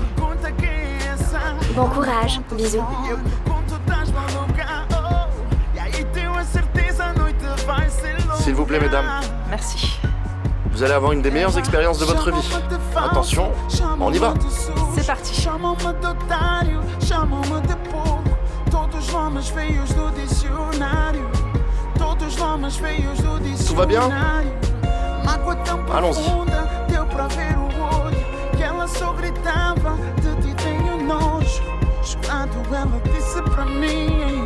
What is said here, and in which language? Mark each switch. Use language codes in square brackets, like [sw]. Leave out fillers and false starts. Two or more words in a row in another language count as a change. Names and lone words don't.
[fr] Bon courage, bisous. S'il vous plaît, mesdames. Merci. Vous allez avoir une des meilleures expériences de votre vie. Attention, on y va. C'est parti. [pt] Chamam-me d'otário, chamam-me de pouco. Todos os nomes feios do dicionário. Todos os nomes feios do dicionário. [fr] Tout va bien? [pt] Mágoa tão [fr] Allons-y. [pt] profunda, deu pra ver o olho. Que ela só gritava, de ti tenho nojo. Chorando ela disse pra mim.